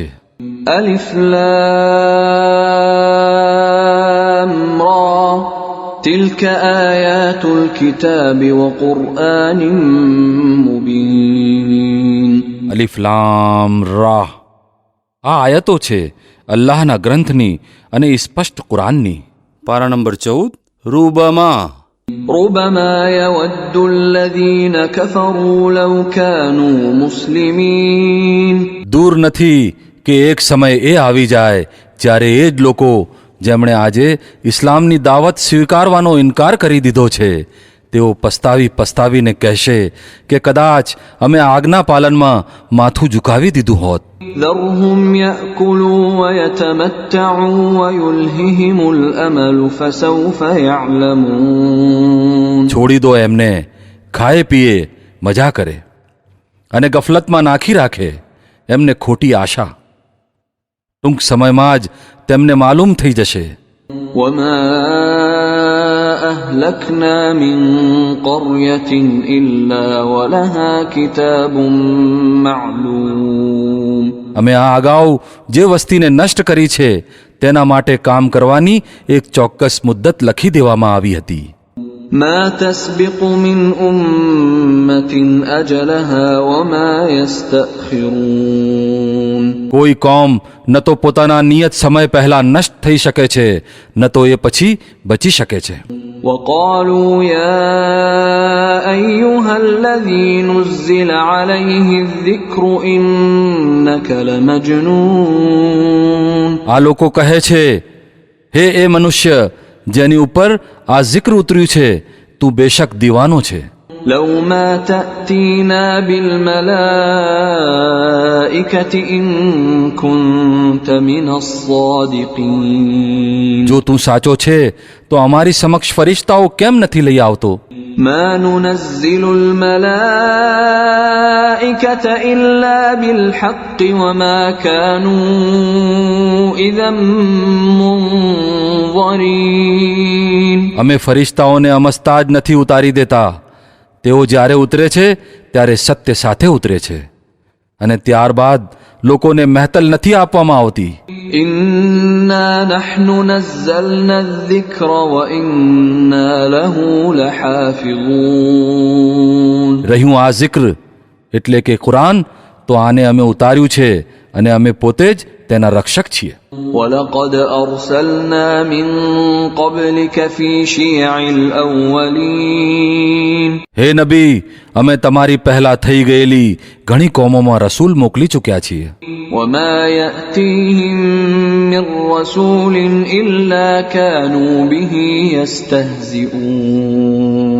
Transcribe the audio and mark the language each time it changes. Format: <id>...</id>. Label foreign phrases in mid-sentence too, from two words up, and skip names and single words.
<ar>ألف لام را تلك آيات الكتاب وقرآن مبين.</ar> <gu>અલિફ લામ રાહ, આ આયતો છે અલ્લાહના ગ્રંથની અને સ્પષ્ટ કુરાનની. પારા નંબર 14. રૂબમા</gu> <ar>ربما يود الذين كفروا لو كانوا مسلمين.</ar> <gu>દૂર નથી કે એક સમય એ આવી જાય જ્યારે એ જ લોકો જેમણે આજે ઇસ્લામની દાવત સ્વીકારવાનો ઇનકાર કરી દીધો છે તેઓ પસ્તાવીને કહેશે કે કદાચ અમે આજ્ઞા પાલનમાં માથું ઝુકાવી દીધું હોત.</gu> <ar>ذرهم يأكلوا ويتمتعوا ويلههم الأمل فسوف يعلمون.</ar> <gu>છોડી દો એમને, ખાય પીએ મજા કરે અને ગફલતમાં નાખી રાખે એમને ખોટી આશા. ટૂંક સમયમાં જ તેમને માલુમ થઈ જશે.</gu> <ar>وما أهلكنا من قرية إلا ولها كتاب معلوم.</ar> <gu>અમે આ અગાઉ જે વસ્તીને નષ્ટ કરી છે તેના માટે કામ કરવાની એક ચોક્કસ મુદ્દત લખી દેવામાં આવી હતી.</gu> <ar>ما تسبق من أمة أجلها وما يستأخرون.</ar> <gu>કોઈ કોમ ન તો પોતાના નિયત સમય પહેલા નષ્ટ થઈ શકે છે ન તો એ પછી બચી શકે છે.</gu> <ar>وقالوا يا أيها الذي نزل عليه الذكر إنك لمجنون.</ar> <gu>આ લોકો કહે છે, હે એ મનુષ્ય જેની ઉપર આ zikr ઉતર્યું છે તું બેશક દીવાનો છે.</gu> <ar>لو ما تأتينا بالملائكة إن كنت من الصادقين.</ar> <gu>જો તું સાચો છે તો અમારી સમક્ષ ફરિશ્તાઓ કેમ નથી લઈ આવતો?</gu> <ar>ما ننزل الملائكة إلا بالحق وما كانوا إذا منظرين.</ar> <gu>અમે ફરિશ્તાઓને અમસ્તા જ નથી ઉતારી દેતા. તેઓ જ્યારે ઉતરે છે ત્યારે સત્ય સાથે ઉતરે છે અને ત્યારબાદ લોકોને મહેતલ નથી આપવામાં આવતી.</gu> <ar>إنا نحن نزلنا الذكر وإنا له لحافظون.</ar> <gu>રહ્યું આ zikr એટલે કે કુરાન, તો આને અમે ઉતાર્યું છે અને અમે પોતે જ તેના રક્ષક છીએ.</gu> <ar>ولقد أرسلنا من قبلك في شيع الأولين.</ar> <gu>હે નબી, અમે તમારી પહેલા થઈ ગયેલી ઘણી કોમોમાં રસૂલ મોકલી ચૂક્યા છીએ.</gu> <ar>وما يأتيهم من رسول إلا كانوا به يستهزئون.</ar>